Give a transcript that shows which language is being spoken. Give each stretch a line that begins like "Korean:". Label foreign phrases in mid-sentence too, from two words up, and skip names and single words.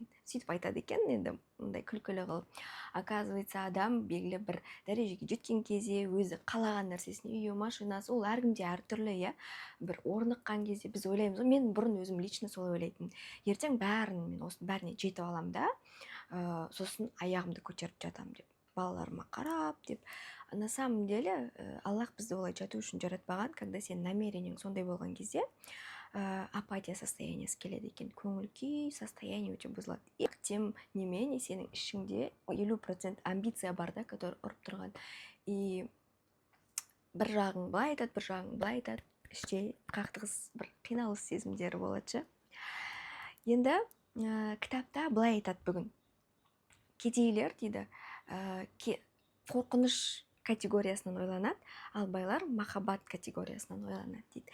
Kazakh: Сөйтіп айтады екен, енді мындай күлкілі қылып. Оказывается, адам белгілі бір дәрежеге жеткен кезде өзі қалаған нәрсесін, үйі, машинасы, ол әркімде әртүрлі, иә. Бір орныққан кезде біз ойлаймыз, мен бұрын өзім лично солай ойлайтын. Ертең мен осының бәріне жетіп аламын да, сосын аяғымды көтеріп жатамын деп, балаларыма қарап деп.
Russian: На самом деле,
Kazakh: Аллах бізді олай жату үшін жаратпаған. Когда сен намерениең сондай болған кезде, апатия состояниясы келеді екен, көңіл күй состояние өте бұзылады.
Russian: Тем не менее
Kazakh: сенің ішіңде 50% амбиция бар да, который ұрып тұрған. И бір жағың былай айтады, бір жағың былай айтады, іште қақтығыс, бір қиналыс сезімдері болады ше. Енді кітапта былай айтады бүгін. Кедейлер дейді, қорқыныш категориясынан ойланады, ал байлар махаббат категориясынан ойланады дейді.